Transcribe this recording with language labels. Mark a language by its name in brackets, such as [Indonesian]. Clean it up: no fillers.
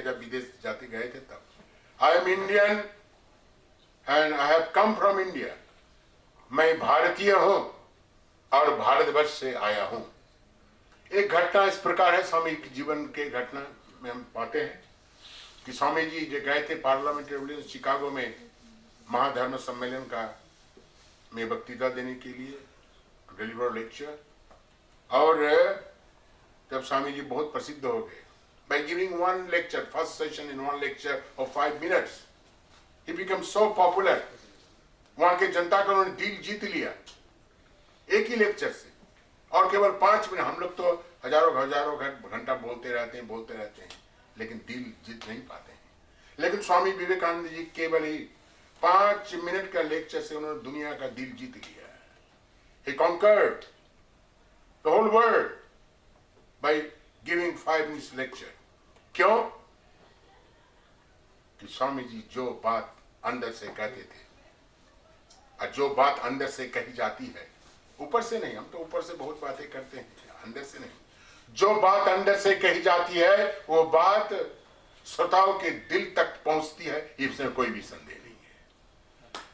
[Hindi] जब विदेश जाते गए थे तब, [English] I am Indian and I have come from India, [Hindi] मैं भारतीय हूं और भारतवर्ष से आया हूं। एक घटना इस प्रकार है स्वामी के जीवन के घटना में हम पाते हैं कि स्वामी जी जो गए थे पार्लियामेंट रेवोल्यूशन शिकागो में महाधर्म सम्मेलन का में वक्तृता देने के लिए, [English] To deliver lecture. [Hindi] और जब स्वामी जी बहुत प्रसिद्ध हो गए [English] by giving one lecture, first session in one lecture of 5 minutes, he became so popular। [Hindi] वहां के जनता का उन्होंने दिल जीत लिया एक ही लेक्चर से, और केवल 5 मिनट। हम लोग तो हजारों घंटा बोलते रहते हैं, लेकिन दिल जीत नहीं पाते हैं। लेकिन स्वामी विवेकानंद जी केवल ही 5 मिनट का लेक्चर से उन्होंने दुनिया का दिल जीत लिया। [English] He conquered the whole world by giving 5 minutes lecture। [Hindi] क्यों? कि स्वामी जी जो बात अंदर से कहते थे, और जो बात अंदर से कही जाती है, ऊपर से नहीं, हम तो ऊपर से बहुत बातें करते हैं, अंदर से नहीं। जो बात अंदर से कही जाती है वो बात श्रोताओं के दिल तक पहुंचती है, इसमें कोई भी संदेह नहीं है।